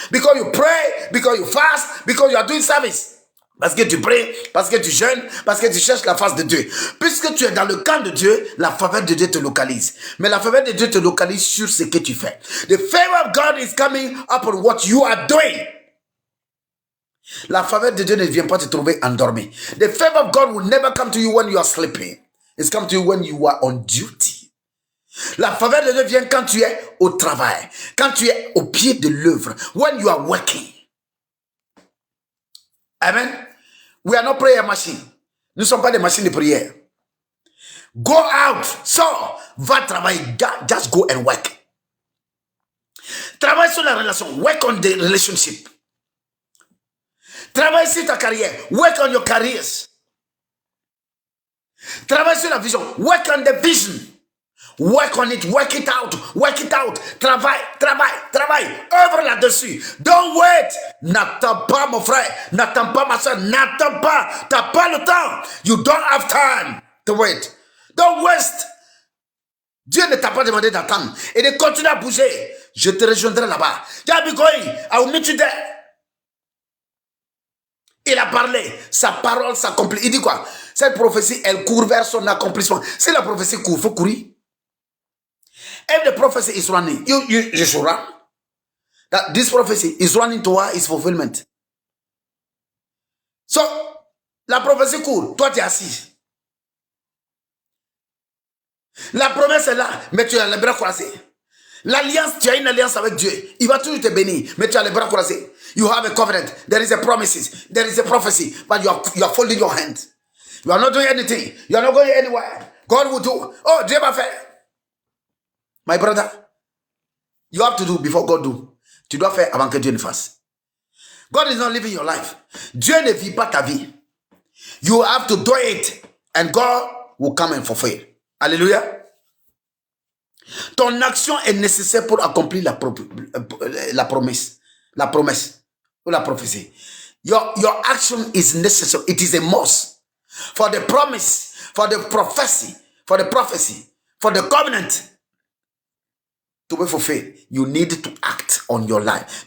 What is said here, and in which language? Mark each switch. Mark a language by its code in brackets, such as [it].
[en] Because you pray, because you fast, because you are doing service. [fr] Parce que tu pries, parce que tu jeûnes, parce que tu cherches la face de Dieu. Puisque tu es dans le camp de Dieu, la faveur de Dieu te localise. Mais la faveur de Dieu te localise sur ce que tu fais. [en] The favor of God is coming upon what you are doing. [fr] La faveur de Dieu ne vient pas te trouver endormi. [en] The favor of God will never come to you when you are sleeping. It's come to you when you are on duty. [fr] La faveur de Dieu vient quand tu es au travail, quand tu es au pied de l'œuvre, [en] when you are working. Amen. We are not prayer machine. [fr] Nous ne sommes pas des machines de prière. [en] Go out. [fr] So, va travailler. [en] Just go and work. [fr] Travaille sur la relation. [en] Work on the relationship. [fr] Travaille sur ta carrière. [en] Work on your careers. [fr] Travaille sur la vision. [en] Work on the vision. Work on it. Work it out. Work it out. [fr] Travaille, travaille, travaille. Œuvre là-dessus. [en] Don't wait. [fr] N'attends pas, mon frère. N'attends pas, ma soeur. N'attends pas. T'as pas le temps. [en] You don't have time to wait. Don't waste. [fr] Dieu ne t'a pas demandé d'attendre et de continuer à bouger. Je te rejoindrai là-bas. [en] I will meet you there. [fr] Il a parlé, sa parole s'accomplit. Il dit quoi? Cette prophétie, elle court vers son accomplissement. Si la prophétie court, il faut courir. [en] If the prophecy is running, you should run. That this prophecy is running toward its fulfillment. [fr] So, la prophétie court, toi tu es assis. La promesse est là, mais tu as les bras croisés. L'alliance, tu as une alliance avec Dieu. Il va toujours te bénir, mais tu as les bras croisés. [en] You have a covenant. There is a promises. There is a prophecy. But you are folding your hands. You are not doing anything. You are not going anywhere. God will do. [fr] Oh, Dieu va faire. [en] My brother, you have to do before God do. [fr] Tu dois faire avant que Dieu ne fasse. [en] God is not living your life. [fr] Dieu ne vit pas ta vie. [en] You have to do it. And God will come and fulfill. Alléluia. [fr] Ton action est nécessaire pour accomplir la promesse. La promesse ou la prophétie. [en] Your action is necessary. It is a must. For the promise, for the prophecy, for the covenant to be fulfilled, you need to act on your life.